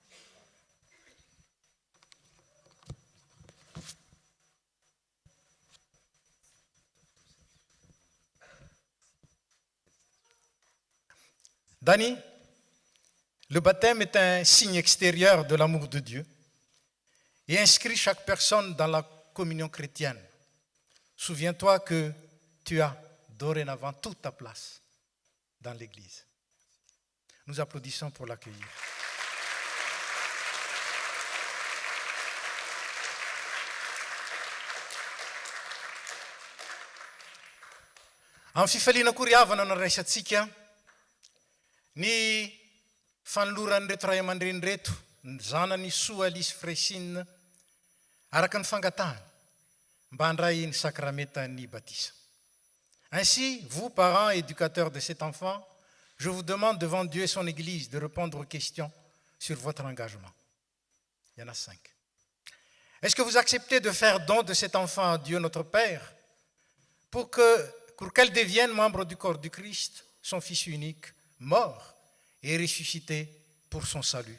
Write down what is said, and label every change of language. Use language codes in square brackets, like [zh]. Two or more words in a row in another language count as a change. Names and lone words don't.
[fr] Dani, le baptême est un signe extérieur de l'amour de Dieu et inscrit chaque personne dans la communion chrétienne. Souviens-toi que tu as dorénavant toute ta place dans l'Église. Nous applaudissons pour l'accueillir. [mg] Amin'ny fifaliana koriavana no raisantsika ny fanoloran'ireto ray aman-dreny reto ny zanany Soa Alice Fressine araka ny fangatahana mba handray ny sacramentan'ny baptême. [fr] Ainsi, vous, parents et éducateurs de cet enfant, je vous demande devant Dieu et son Église de répondre aux questions sur votre engagement. Il y en a 5. Est-ce que vous acceptez de faire don de cet enfant à Dieu notre Père pour qu'elle devienne membre du corps du Christ, son Fils unique, mort et ressuscité pour son salut?